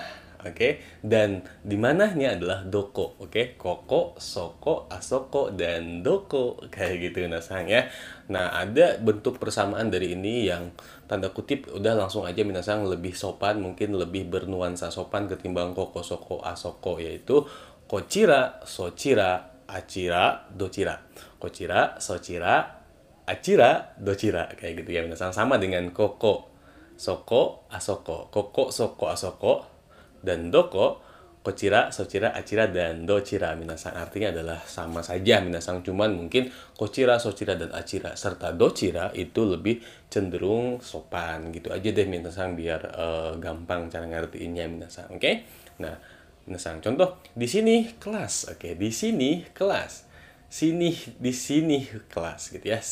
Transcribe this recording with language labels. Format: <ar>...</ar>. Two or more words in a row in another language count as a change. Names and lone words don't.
<id>Oke, dan di mananya adalah doko. Oke,</id> <ja>ここ、そこ、あそこ,</ja> <id>dan doko, kayak gitu minasan ya. Nah, ada bentuk persamaan dari ini yang tanda kutip udah langsung aja minasan lebih sopan, mungkin lebih bernuansa sopan ketimbang</id> <ja>ここ、そこ、あそこ,</ja> <id>yaitu</id> <ja>こちら、そちら、あちら、どちら. こちら、そちら、あちら、どちら,</ja> <id>kayak gitu ya minasan, sama dengan</id> <ja>ここ、そこ, あそこ、ここ、そこ、あそこ, dan どこ、こちら、そちら、あちら, dan どちらみなさん.</ja> <id>Artinya adalah sama saja minasan, cuman mungkin</id> <ja>こちら、そちら,</ja> <id>dan achira serta dochira itu lebih cenderung sopan gitu aja deh minasan, biar gampang cara ngertiinnya minasan. Oke. Nah, minasan contoh di sini kelas. Oke, di sini kelas. Di sini kelas gitu ya.</id>